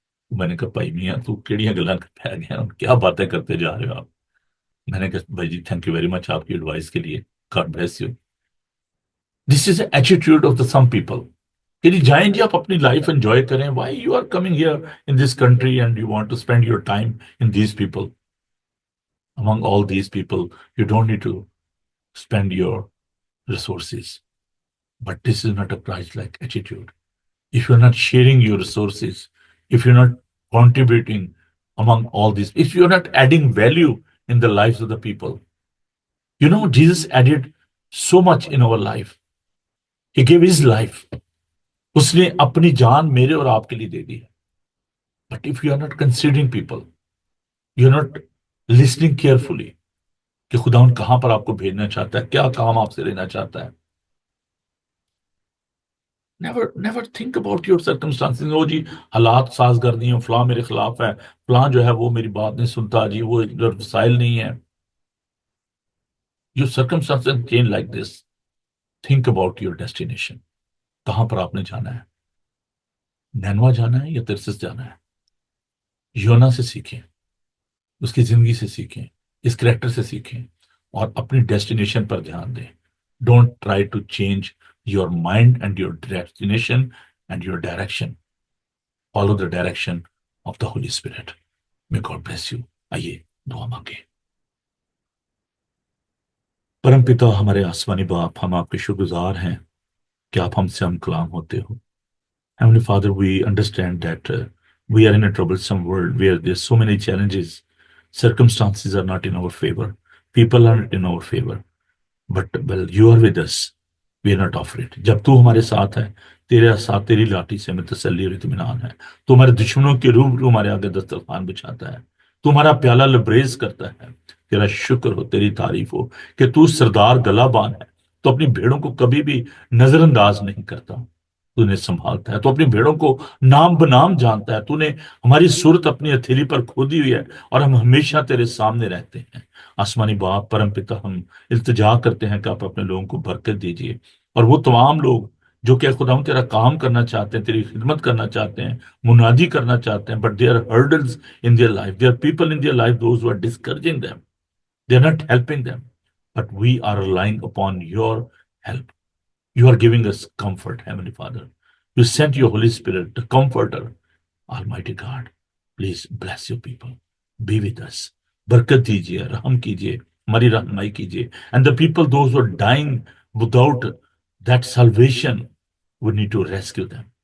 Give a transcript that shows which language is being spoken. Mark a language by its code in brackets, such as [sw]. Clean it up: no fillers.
[ur] میں نے کہا بھائی میاں تو کیڑیاں گلاں پہ گیا، کیا باتیں کرتے جا رہے ہو آپ. میں نے کہا بھائی جی [en] thank you very much [ur] آپ کی ایڈوائس کے لیے، [en] God bless you. This is a attitude of the some people [ur] کہ جی جائیں جی آپ اپنی لائف انجوائے کریں. [en] Why you are coming here in this country and you want to spend your time in these people. Among all these people, you don't need to spend your resources. But this is not a Christ-like attitude. If you're not sharing your resources, if you're not contributing among all these, if you're not adding value in the lives of the people, Jesus added so much in our life. He gave his life. [ur] اس نے اپنی جان میرے اور آپ کے لیے دے دی ہے. [en] but if you are not considering people, you are not listening carefully [ur] کہ خدا ان کہاں پر آپ کو بھیجنا چاہتا ہے, کیا کام آپ سے لینا چاہتا ہے. [en] Never think about your circumstances. [ur] وہ جی حالات سازگار نہیں ہیں, فلاں میرے خلاف ہے, فلاں جو ہے وہ میری بات نہیں سنتا, جی وہ وسائل نہیں ہے. [en] Your circumstances change like this. Think about your destination. [ur] کہاں پر آپ نے جانا ہے. نینوا جانا ہے یا ترسس جانا ہے. یونا سے سیکھیں, اس کی زندگی سے سیکھیں, اس کریکٹر سے سیکھیں اور اپنی ڈیسٹینیشن پر دھیان دیں. [en] Don't try to change your mind and your destination and your direction. Follow the direction of the Holy Spirit. May God bless you. [ur] آئیے دعا مانگیں. پرم پتا ہمارے آسمانی باپ, ہم آپ کے شکر گزار ہیں کہ آپ ہم سے ہم کلام ہوتے ہو. [en] Heavenly Father, we understand that we are in a troublesome world where there's so many challenges. Circumstances are not in our favor. People are not in our favor. But, well, you are with us. We are not afraid. [ur] جب تو ہمارے ساتھ ہے, تیرے ساتھ تیری لاٹھی سے ہمیں تسلی اور اطمینان ہے. تو ہمارے دشمنوں کے روبرو ہمارے آگے دسترخوان بچھاتا ہے. تو ہمارا پیالہ لبریز کرتا ہے. تیرا شکر ہو, تیری تعریف ہو کہ تو سردار گلا بان ہے. تو اپنی بھیڑوں کو کبھی بھی نظر انداز نہیں کرتا. تو نے سنبھالتا ہے. تو اپنی بھیڑوں کو نام بنام جانتا ہے. تو نے ہماری صورت اپنی ہتھیلی پر کھودی ہوئی ہے اور ہم ہمیشہ تیرے سامنے رہتے ہیں. آسمانی باپ, پرم پتا, ہم التجا کرتے ہیں کہ آپ اپنے لوگوں کو برکت دیجیے. اور وہ تمام لوگ جو کہ خدا تیرا کام کرنا چاہتے ہیں, تیری خدمت کرنا چاہتے ہیں, منادی کرنا چاہتے ہیں, [en] But they are hurdles in their life. They are people in their life those who are discouraging them. They are not helping them. But we are relying upon your help. You are giving us comfort, Heavenly Father. You sent your Holy Spirit, the Comforter. Almighty God, please bless your people. Be with us. [ur] برکت دیجیے, رحم کیجیے, ہماری رہنمائی کیجیے. [en] And the people, those who are dying without that salvation, we need to rescue them.